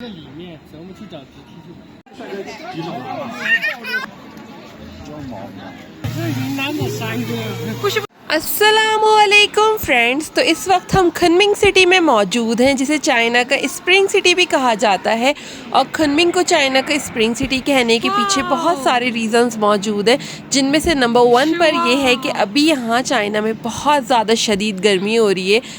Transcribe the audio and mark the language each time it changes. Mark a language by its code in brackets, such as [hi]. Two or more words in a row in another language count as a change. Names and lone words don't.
[zh] 这里面，走，我们去找直梯去。这是云南的山歌。 [hi] अस्सलामुअलैकुम फ्रेंड्स। तो इस वक्त हम खनमिंग सिटी में मौजूद हैं, जिसे चाइना का [en] spring city [hi] भी कहा जाता है। और खनमिंग को चाइना का [en] spring city [hi] कहने के पीछे बहुत सारे रीज़न्स मौजूद हैं, जिनमें से नंबर 1 पर यह है कि अभी यहाँ चाइना में बहुत ज़्यादा शदीद गर्मी हो रही है।